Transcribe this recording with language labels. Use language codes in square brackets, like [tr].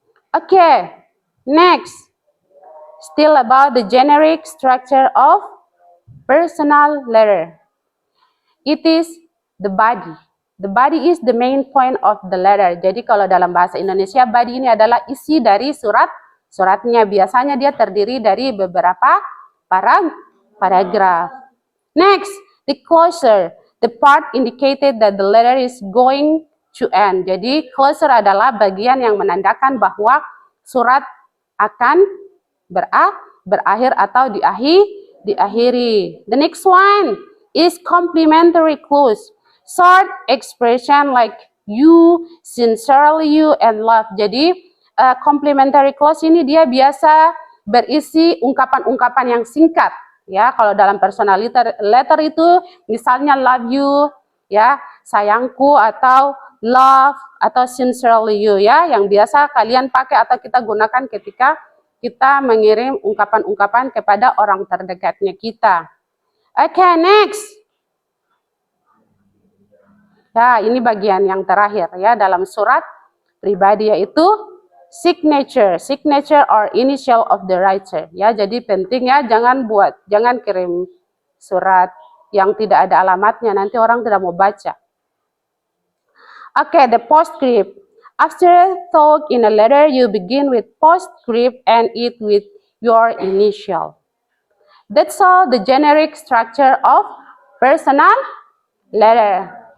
[en] Okay, next. Still about the generic structure of personal letter. It is the body. The body is the main point of the letter. [id] Jadi kalau dalam bahasa Indonesia, body ini adalah isi dari suratnya. Biasanya dia terdiri dari beberapa paragraf. [en] Next, the closer. The part indicated that the letter is going to end. [id] Jadi closer adalah bagian yang menandakan bahwa surat akan berakhir atau diakhiri. [en] The next one is complimentary clause. Short expression like you, sincerely you, and love. [id] Jadi complimentary clause ini dia biasa berisi ungkapan-ungkapan yang singkat. Ya, kalau dalam personal letter itu misalnya love you, ya, sayangku, atau love atau sincerely you, ya, yang biasa kalian pakai atau kita gunakan ketika kita mengirim ungkapan-ungkapan kepada orang terdekatnya kita. [en] Okay, next. [id] Ya, ini bagian yang terakhir ya dalam surat pribadi, yaitu [en] signature or initial of the writer. [id] Ya, jadi penting ya, jangan kirim surat yang tidak ada alamatnya, nanti orang tidak mau baca. [en] Okay, the postscript. After thought in a letter, you begin with postscript and it with your initial. That's all the generic structure of personal letter.